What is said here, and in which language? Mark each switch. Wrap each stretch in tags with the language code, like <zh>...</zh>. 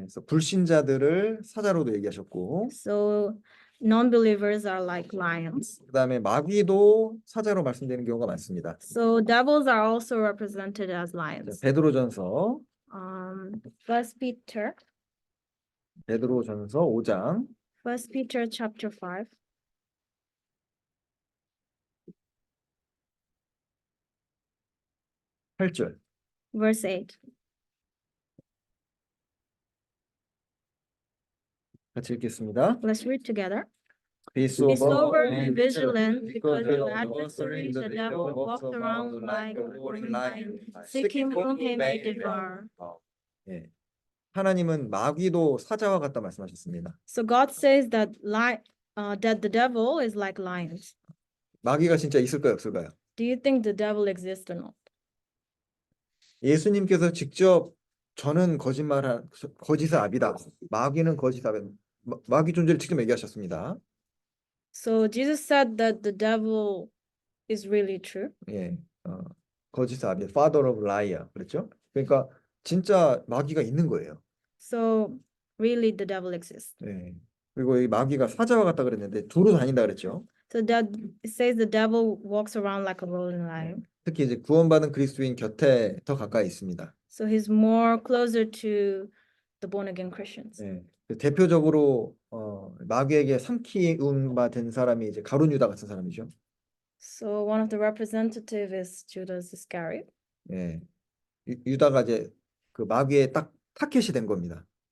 <ko>그래서 불신자들을 사자로도 얘기하셨고,</ko> <en>So non-believers are like lions.</en> <ko>그다음에 마귀도 사자로 말씀되는 경우가 많습니다.</ko> <en>So devils are also represented as</en> <ko>자,</ko> <en>lions.</en> <ko>베드로전서</ko> <en>First Peter</en> <ko>5장</ko> <en>First Peter chapter 5.</en> <ko>8절.</ko> <en>Verse 8.</en> <ko>같이 읽겠습니다.</ko> <en>Let's read together. Be Be sober sober and vigilant, because your your adversary, the devil, walks around like a roaring lion, seeking whom he may devour.</en> <ko>예. 하나님은 마귀도 사자와 같다 말씀하셨습니다.</ko> <en>So God says that that the devil is like lions.</en> <ko>마귀가 진짜 있을까요, 없을까요?</ko> <en>Do you think the devil exists or not?</en> <ko>예수님께서 직접 저는 거짓의 아비다. 마귀는 거짓의 아비. 마귀 존재를 직접 얘기하셨습니다.</ko> <en>So Jesus said that the devil is really true.</en> <ko>예, 거짓의 아비,</ko> <en>father of liar,</en> <ko>그랬죠? 그러니까 진짜 마귀가 있는 거예요.</ko> <en>So really the devil exists.</en> <ko>예. 그리고 이 마귀가 사자와 같다 그랬는데 두루 다닌다 그랬죠.</ko> <en>So that it says the devil walks around like a roaring lion.</en> <ko>특히 이제 구원받은 그리스도인 곁에 더 가까이 있습니다.</ko> <en>So he's more closer to the born again Christians.</en> <ko>예. 대표적으로 마귀에게 삼키운 바 된 사람이 이제 가룟 유다 같은 사람이죠.</ko> <en>So one of the representative is Judas Iscariot.</en> <ko>예. 유다가 이제 그 마귀의 딱 타겟이 된 겁니다.</ko>